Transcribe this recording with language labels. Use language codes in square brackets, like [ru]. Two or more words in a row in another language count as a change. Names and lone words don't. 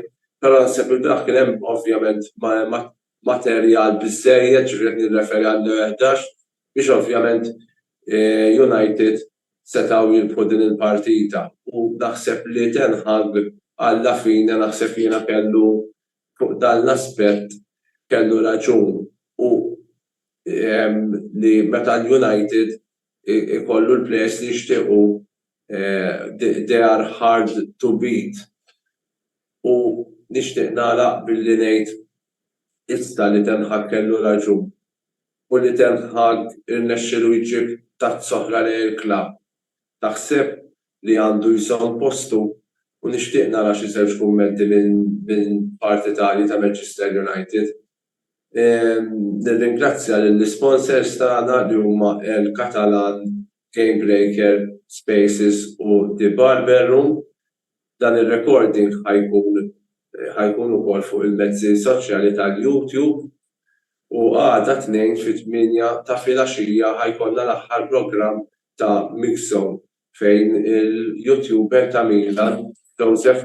[mt] Però naħseb il-bieraħ kien hemm ovvjament materjal biżżejjed ġifieri nirreferi għall-11 biex ovvjament United setgħu jilbħu din il-partita u naħseb li Ten Hag [it] alla fine [mt] naħseb jiena kellu fuq dan l-aspett kellu raġun u li meta l-United ikollu l-players li jixtiequ [en] they are hard to beat. [mt] U nixtieq nagħlaq billi ngħid issa li Ten Hag kellu raġun u li Ten Hag irnexxielu jġib tazz-oħra lejn il-klabb. Taħseb li għandu jżomm postu u nixtieq nara xi żewġ kummenti minn parti tagħli ta' Manchester United. Nirringrazzja lill-sponsors tagħna li huma el-Catalan, Game Breaker, Spaces u The Barber Room. Dan ir-recording ħajkun ukoll fuq il-mezzi soċjali tal-YouTube u għada 2 fit-8 ta' filgħaxija ħajkollna l-aħħar programm ta' Mixzone fejn il-YouTuber ta' Milan Joseph